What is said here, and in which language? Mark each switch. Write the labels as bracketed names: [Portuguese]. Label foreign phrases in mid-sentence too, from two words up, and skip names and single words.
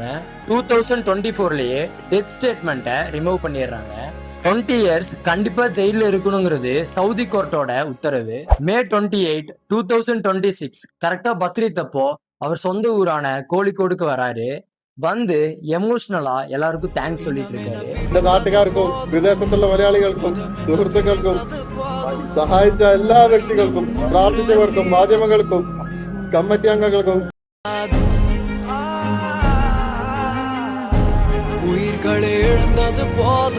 [Tamil] 2024லயே [English] death statement [Tamil] ரிமூவ் பண்ணிடுறாங்க. 20 years கண்டிப்பா ஜெயில இருக்கணுங்கிறது சவுதி கோர்ட்டோட உத்தரவு. மே 28, 2026 கரெக்டா பக்ரீத் அப்போ அவர் சொந்த ஊரான கோழிக்கோடுக்கு வராரு. வந்து [Malayalam] എമോഷണലാ എല്ലാവർക്കും താങ്ക്സ് [Tamil] சொல்லிட்டு இருக்காரு. [Malayalam] എന്റെ നാട്ടുകാർക്കും വിദേശത്തുള്ള മലയാളികൾക്കും സുഹൃത്തുക്കൾക്കും സഹായിച്ച എല്ലാ വ്യക്തികൾക്കും പ്രാർത്ഥിച്ചവർക്കും മാധ്യമങ്ങൾക്കും കമ്മിറ്റി അംഗങ്ങൾക്കും [Tamil] உயிர்களை இழந்தது போதும்.